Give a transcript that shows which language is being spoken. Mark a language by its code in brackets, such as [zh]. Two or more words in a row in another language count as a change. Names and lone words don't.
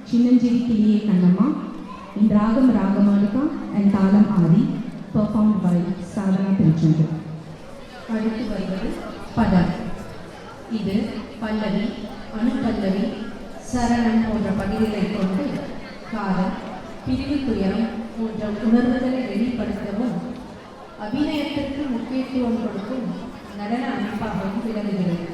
[en] Chinnanjiri Kiliye Kannamma in Ragam Ragamalika and Thalam Adi, performed by Sadhana Tiruchendur. [ta] அடுத்து வருவது பதம். இது பல்லவி, அணுப்பல்லவி, சரணம் போன்ற பகுதிகளை கொண்டு காதல், பிரிவு துயரம் போன்ற உணர்வுகளை வெளிப்படுத்தவும் அபிநயத்திற்கு முக்கியத்துவம் கொடுக்கும் நடன அமைப்பாகவும் விளங்குகிறது.